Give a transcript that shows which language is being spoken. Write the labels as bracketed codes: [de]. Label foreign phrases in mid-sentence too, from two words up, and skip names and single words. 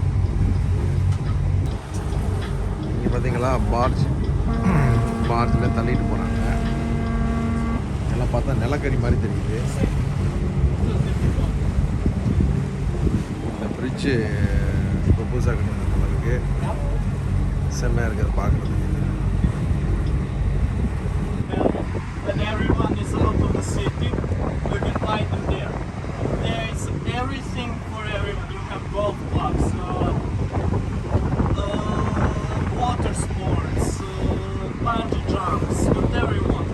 [ta] இங்கே பார்த்தீங்களா பார்ஜில் தள்ளிட்டு போகிறாங்க. எல்லாம் பார்த்தா நிலக்கரி மாதிரி தெரியுது. இந்த பிரிட்ஜு இப்போ புதுசாக கட்டினது நம்மளுக்கு செம்மையாக இருக்கிறது பார்க்குறதுக்கு. [en] When everyone is out of the city, you can find them there. There is everything for everyone. You have golf clubs, water sports, bungee jumps, whatever you want.